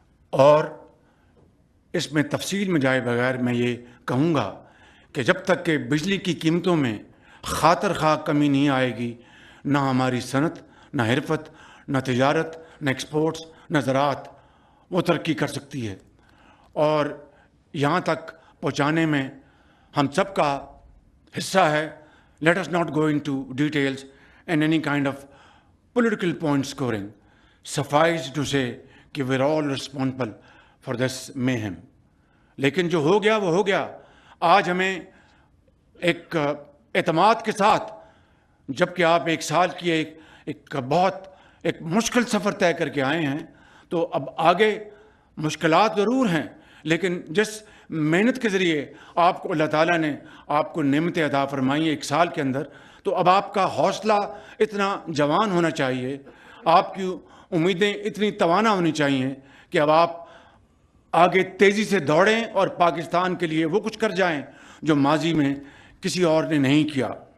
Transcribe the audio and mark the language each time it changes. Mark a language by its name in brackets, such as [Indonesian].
[Urdu] اور اس میں تفصیل میں جائے بغیر میں یہ کہوں گا کہ جب تک کہ بجلی کی قیمتوں میں خاطر خواہ کمی نہیں آئے گی، نہ ہماری صنعت، نہ حرفت، نہ تجارت، نہ ایکسپورٹس، نہ زراعت وہ ترقی کر سکتی ہے. اور یہاں تک پہنچانے میں ہم سب کا حصہ ہے. [English] Let us not go into details and any kind of political point scoring. Suffice to say کہ we're all responsible for this mayhem. [Urdu] لیکن جو ہو گیا وہ ہو گیا. آج ہمیں ایک اعتماد کے ساتھ، جب کہ آپ ایک سال کی ایک بہت ایک مشکل سفر طے کر کے آئے ہیں، تو اب آگے مشکلات ضرور ہیں، لیکن جس محنت کے ذریعے آپ کو اللہ تعالیٰ نے آپ کو نعمتیں عطا فرمائی ایک سال کے اندر، تو اب آپ کا حوصلہ اتنا جوان ہونا چاہیے، آپ کی امیدیں اتنی توانا ہونی چاہیے کہ اب آپ آگے تیزی سے دوڑیں اور پاکستان کے لیے وہ کچھ کر جائیں جو ماضی میں کسی اور نے نہیں کیا.